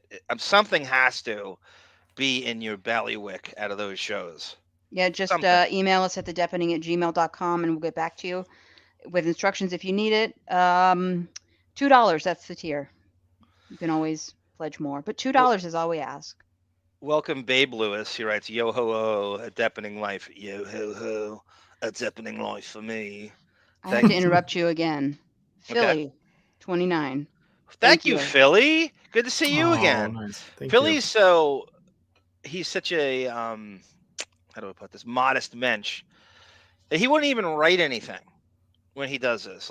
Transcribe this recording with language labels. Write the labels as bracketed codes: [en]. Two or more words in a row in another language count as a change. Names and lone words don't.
[en] Something has to be in your bailiwick out of those shows. Yeah, just email us at thedeppening@gmail.com, and we'll get back to you with instructions if you need it. $2, that's the tier. You can always pledge more. But $2 is all we ask. Welcome, Babe Lewis. He writes, "Yo ho ho, a Deppening life. Yo ho ho, a Deppening life for me." I have Thank to interrupt you again. Philly, 29. Thank you, Philly. Good to see you Oh, again. nice. Thank Philly's he's such a how do I put this, modest mensch that he wouldn't even write anything when he does this.